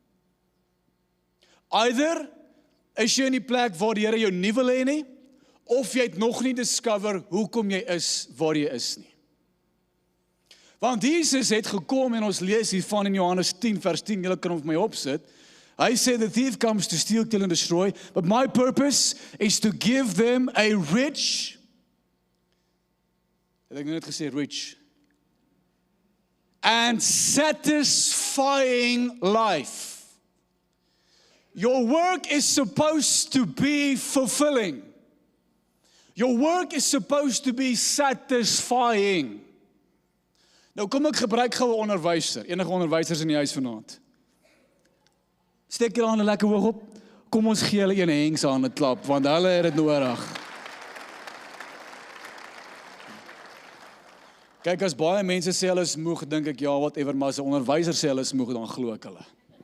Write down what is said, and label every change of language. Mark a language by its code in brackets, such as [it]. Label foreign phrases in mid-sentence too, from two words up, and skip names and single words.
[af] Either is jy in die plek waar die Here jou nie wil hê nie, of jy het nog nie discover hoekom jy is waar jy is nie. Want Jesus het gekom en ons lees hiervan in Johannes 10 vers 10, julle kan hom vir my opsit. Hy sê, [en] the thief comes to steal, kill and destroy, but my purpose is to give them a rich, [af] het ek net gesê rich, [en] and satisfying life. Your work is supposed to be fulfilling. Your work is supposed to be satisfying. [af] Nou kom ek gebruik gou 'n onderwyser, enige onderwysers in die huis vanaand. Steek julle hande lekker hoog op. Kom ons gee hulle 'n hengs aan 'n klap, want hulle het dit nodig. Kyk, as baie mense sê hulle is moeg, dink ek, ja, whatever, maar as 'n onderwyser sê hulle is moeg, dan glo ek hulle.